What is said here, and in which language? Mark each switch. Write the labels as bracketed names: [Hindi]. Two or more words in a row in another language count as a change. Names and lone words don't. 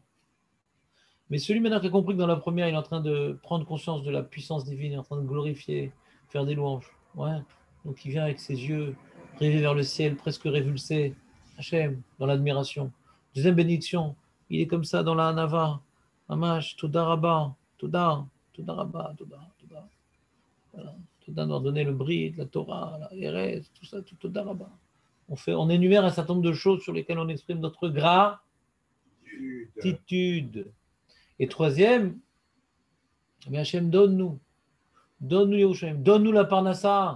[French] Mais celui maintenant qui a compris que dans la première, il est en train de prendre conscience de la puissance divine, il est en train de glorifier, faire des louanges. Ouais. Donc il vient avec ses yeux rêver vers le ciel, presque révulsé, Hachem, dans l'admiration. Deuxième bénédiction, il est comme ça dans la Hanava. [Hebrew] ממש, תודה רבה, תודה, תודה רבה, תודה, תודה. [French] Voilà. Toda nous a donné le brit, la Torah, la Erez, tout ça, tout [Hebrew] תודה רבה. [French] On énumère un certain nombre de choses sur lesquelles on exprime notre gratitude. Et troisième, mais Hachem, donne-nous Yerushalayim, donne-nous la Parnassa.